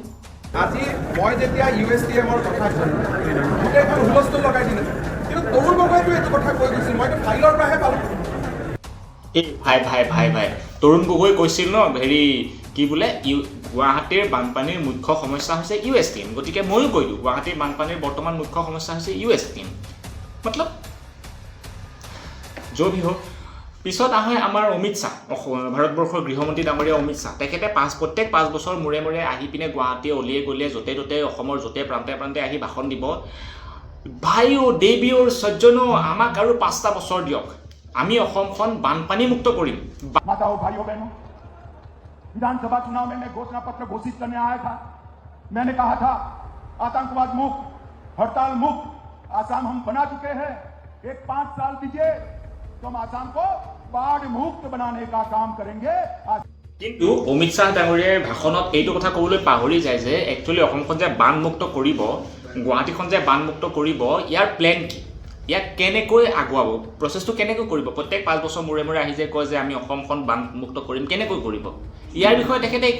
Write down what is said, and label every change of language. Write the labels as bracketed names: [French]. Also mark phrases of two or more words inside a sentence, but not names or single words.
[Assamese] আজি মই যেতিয়া USDMৰ কথা ক'লোঁ গোটেইখন হুলস্থুল লগাই দিলে কিন্তু তৰুণ গগৈতো এইটো কথা কৈ গৈছিল মইতো ফাইলৰ পৰাহে পালোঁ এই ভাই তৰুণ গগৈ কৈছিল ন হেৰি কি বোলে গুৱাহাটীৰ বানপানীৰ মুখ্য সমস্যা হৈছে USDM গতিকে ময়ো কৈ দিওঁ গুৱাহাটীৰ বানপানীৰ বৰ্তমান মুখ্য সমস্যা হৈছে USDM মতলব [Hindi] जो भी हो [Assamese] পিছত আহে আমাৰ অমিত শাহ ভাৰতবৰ্ষৰ গৃহমন্ত্ৰী ডাঙৰীয়া অমিত শাহ তেখেতে প্ৰত্যেক 5 বছৰ মূৰে মূৰে আহি পিনে গুৱাহাটী অলিয়ে গলিয়ে য'তে ত'তে অসমৰ য'তে প্ৰান্তে আহি ভাষণ দিব ভাইও দেৱীও সজ্জনো আমাক আৰু 5টা বছৰ দিয়ক আমি অসমখন বানপানী মুক্ত কৰিম [Hindi] माताओं भाइयों बहनों विधानसभा चुनाव में मैं घोषणा पत्र घोषित करने आया था मैंने कहा था आतंकवाद मुक्त हड़ताल मुक्त आसाम हम बना चुके हैं एक 5 साल दीजिए तो हम आसाम को बाढ़ मुक्त बनाने का काम करेंगे [Assamese] কিন্তু অমিত শাহ ডাঙৰীয়াৰ ভাষণত এইটো কথা ক'বলৈ পাহৰি যায় যে একচুৱেলি অসমখন যে বানমুক্ত কৰিব গুৱাহাটীখন যে বানমুক্ত কৰিব ইয়াৰ প্লেন কি ইয়াক কেনেকৈ আগুৱাব প্ৰচেছটো কেনেকৈ কৰিব প্ৰত্যেক 5 বছৰ মূৰে মূৰে আহি যে কয় যে আমি অসমখন বানমুক্ত কৰিম কেনেকৈ কৰিব ইয়াৰ বিষয়ে তেখেতে একো